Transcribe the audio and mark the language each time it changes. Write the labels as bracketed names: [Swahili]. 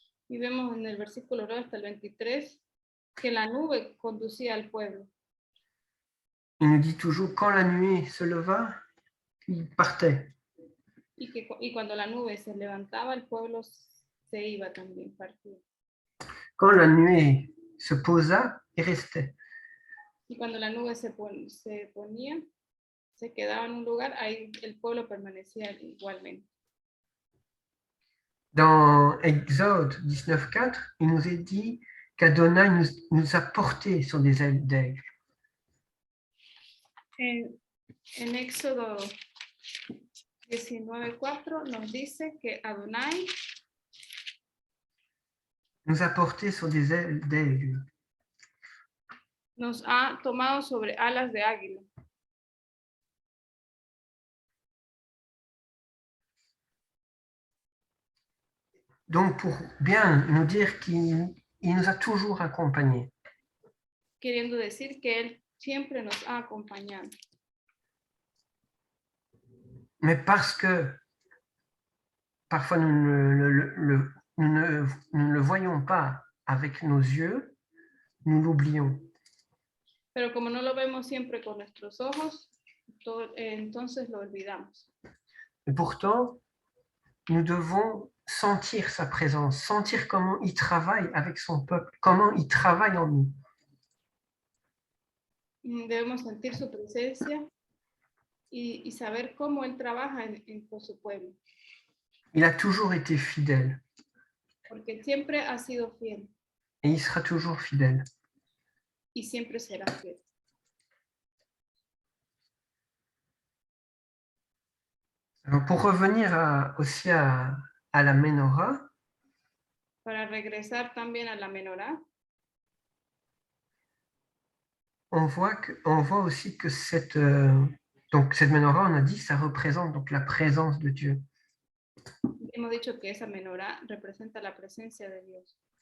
[Spanish] Y vemos en el versículo 9 hasta el 23 que la nube conducía al pueblo. [French] Il nous dit toujours, quand la nuée se leva, il partait. [Spanish] Y cuando la nube se levantaba, el pueblo se iba también, partía. [French] Quand la nuée se posa, il restait. [Spanish] Y cuando la nube se ponía, se quedaba en un lugar, ahí el pueblo permanecía igualmente. [French] Dans Exode 19.4, il nous est dit qu'Adonai nous a portés sur des ailes d'aigle. [Spanish] En Éxodo 19.4 nos dice que Adonai [French] nous a portés sur des ailes d'aigle. [Spanish] Nos ha tomado sobre alas de águila. [French] Donc, pour bien nous dire qu'il nous a toujours accompagnés. [Spanish] Queriendo decir que Él siempre nos ha acompañado. [French] Mais parce que parfois nous ne le voyons pas avec nos yeux, nous l'oublions. [Spanish] Pero como no lo vemos siempre con nuestros ojos, entonces lo olvidamos. [French] Et pourtant, nous devons sentir sa présence, sentir comment il travaille avec son peuple, comment il travaille en nous. [Spanish] Debemos sentir su presencia y saber cómo Él trabaja con su pueblo. [French] Il a toujours été fidèle. [Spanish] Porque siempre ha sido fiel. [French] Et il sera toujours fidèle. [Spanish] Y siempre será fiel. [French] Alors pour revenir aussi à la Menorah, [Spanish] para regresar también a la menorá, [French] on voit aussi que cette menorah, on a dit, ça représente donc la présence de Dieu. [Spanish] Hemos dicho que esa menorá representa la presencia de Dios.